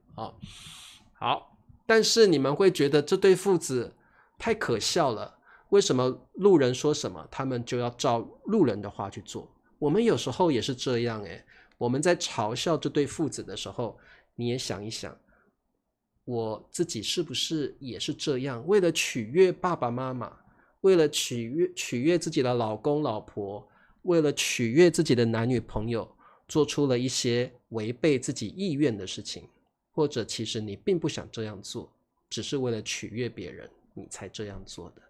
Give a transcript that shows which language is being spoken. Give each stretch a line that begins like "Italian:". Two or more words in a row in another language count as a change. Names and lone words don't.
Chinese: 好，但是你們會覺得這對父子太可笑了，為什麼路人說什麼他們就要照路人的話去做？我們有時候也是這樣誒，我們在嘲笑這對父子的時候，你也想一想，我自己是不是也是這樣？為了取悅爸爸媽媽，為了取悅自己的老公老婆，為了取悅自己的男女朋友，做出了一些違背自己意願的事情，或者其實你並不想這樣做，只是為了取悅別人，你才這樣做的。